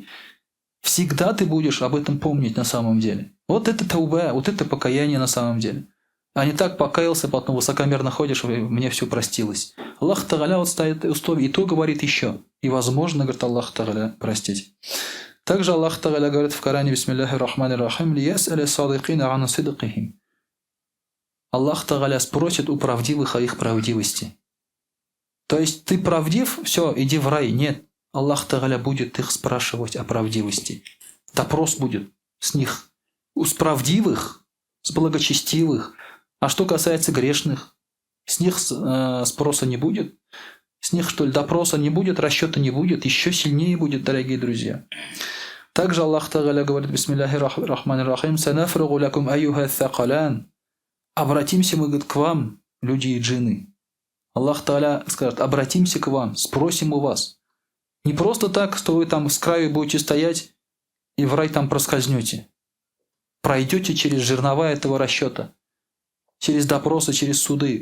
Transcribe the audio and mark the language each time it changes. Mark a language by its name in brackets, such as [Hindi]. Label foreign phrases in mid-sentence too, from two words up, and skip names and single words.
[Russian] Всегда ты будешь об этом помнить на самом деле. Вот это тауба, вот это покаяние на самом деле. А не так покаялся, потом высокомерно ходишь, и мне все простилось. Аллах Тааля вот ставит условия, и то говорит еще. И возможно, говорит Аллах Тааля, простить. Также Аллах Тааля говорит в Коране: [Arabic] بسم الله الرحمن الرحيم ليسأل الصادقين عن صدقهم. [Russian] Аллах Тааля спросит у правдивых о их правдивости. То есть ты правдив, все, иди в рай. Нет. Аллах Тааля будет их спрашивать о правдивости. Допрос будет с них. С правдивых, с благочестивых. А что касается грешных, с них спроса не будет. С них, что ли, допроса не будет, расчета не будет. Еще сильнее будет, дорогие друзья. Также Аллах Тааля говорит: [Arabic] بسم الله الرحمن الرحيم سنفرغ لكم أيها الثقلان. [Russian] Обратимся мы, говорит, к вам, люди и джинны. Аллах Тааля скажет: обратимся к вам, спросим у вас. Не просто так, что вы там с краю будете стоять и в рай там проскользнете. Пройдете через жернова этого расчета, через допросы, через суды.